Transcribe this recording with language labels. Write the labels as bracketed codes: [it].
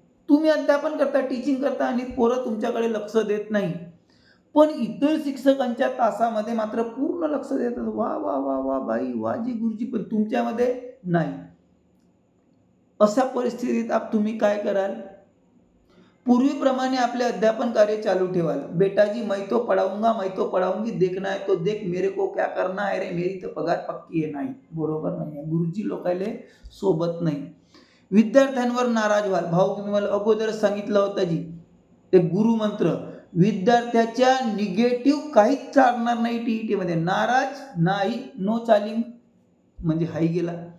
[mr] तुम्ही अध्यापन करता, टीचिंग करता आणि पोरं तुमच्याकडे लक्ष देत नाही, पण इतर शिक्षकांच्या तासामध्ये मात्र पूर्ण लक्ष देतात. वा वा वा वा बाई, वा जी गुरुजी, पण तुमच्यामध्ये नाही. अशा परिस्थितीत तुम्ही काय कराल? पूर्वीप्रमाणे आपले अध्यापन कार्य चालू ठेवाल. [hi] बेटा जी मैं तो पढ़ाऊंगा, मैं तो पढ़ाऊंगी, देखना है तो देख, मेरे को क्या करना है रे, मेरी तो पगार पक्की आहे. [mr] नाही, बरोबर नाही. गुरुजी लोकायले सोबत नाही. विद्यार्थ्यांवर नाराज व्हाल. भाऊ तुम्हाला अगोदर सांगितलं होतं जी, ते गुरुमंत्र, विद्यार्थ्याच्या निगेटिव्ह काहीच चालणार नाही. टीईटी मध्ये नाराज नाही, नो चालिंग म्हणजे हाई गेला.